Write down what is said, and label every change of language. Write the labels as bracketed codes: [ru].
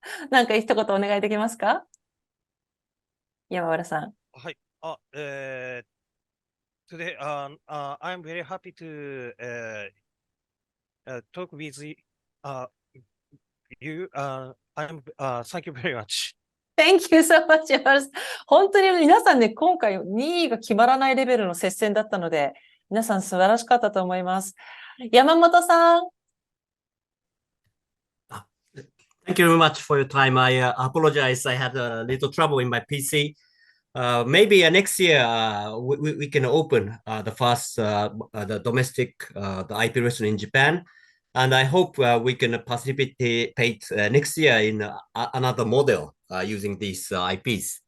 [ja] なんか一言お願いできますか？山村さん。はい。 [en] Today, I'm very happy to talk with you. Thank you very much. Thank you so much, 山村さん。 [ja] 本当に皆さんね、今回2位が決まらないレベルの接戦だったので、皆さん素晴らしかったと思います。山本さん。 [en] Thank you very much for your time. I apologize. I had a little trouble in my PC. Maybe next year we can open the first the domestic the IP restaurant in Japan, and I hope we can participate next year in another model using these IPs.